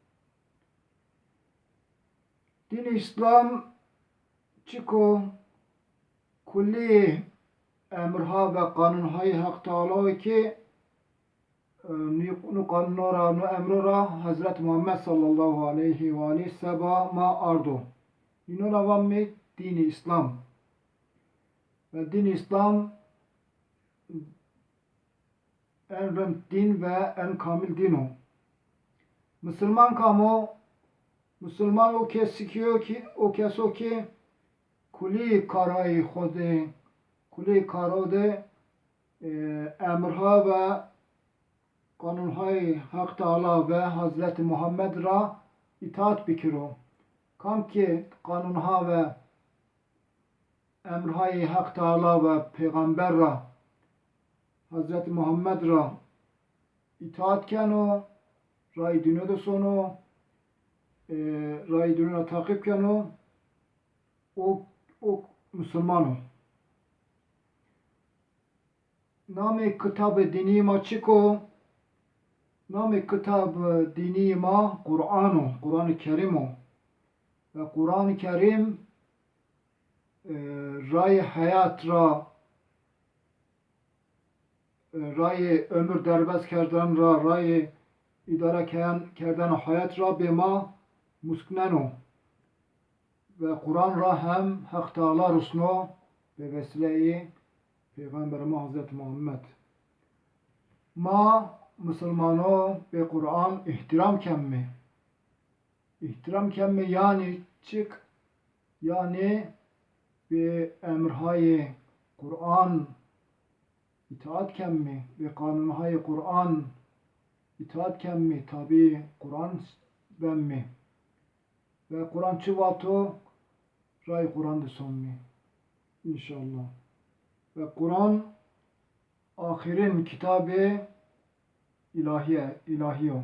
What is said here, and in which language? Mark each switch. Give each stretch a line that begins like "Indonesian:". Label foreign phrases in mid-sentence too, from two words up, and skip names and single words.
Zaza: Din İslam çiko kulli emrha ve kanunhay Hak Teala ki nu kanunora nu emrora Hazreti Muhammed
Arabic: صلى الله عليه وعليه
Zaza: seba ma ardo. İnora vamme dini İslam. Ve din İslam en rent din ve en kamil din o. Müslüman kamu Müslüman o keso ki kuli karayı khode kuli karode emrha ve kanunhay Hak Teala ve Hazreti Muhammed ra itaat bikiro. Kam ki kanunha ve emrhay Hak Teala ve Peygamber ra Hazreti Muhammed ra itaat keno ray dünyada sonu rayı dününe takipken o Müslüman o. Name kitab-ı dini ma çiko, name kitab-ı dini ma Kur'an, Kur'an-ı Kerim o. Ve Kur'an-ı Kerim ray hayat ra, ray ömür derbez kerden ra, ray idare kerden hayat ra bema muskneno. Ve Kur'an ra hem Hak Teala rusno ve vesileyi Peygamberimiz Hazreti Muhammed. Ma Müslümano ve Kur'an ihtiram kemmi. İhtiram kemmi yani çık, yani ve emrhay Kur'an itaat kemmi ve kanunhay Kur'an itaat kemmi tabi Kur'an benmi ve Kur'an çıvato ray Kur'an de sonmi inşallah ve Kur'an ahirin kitabı ilahiyo.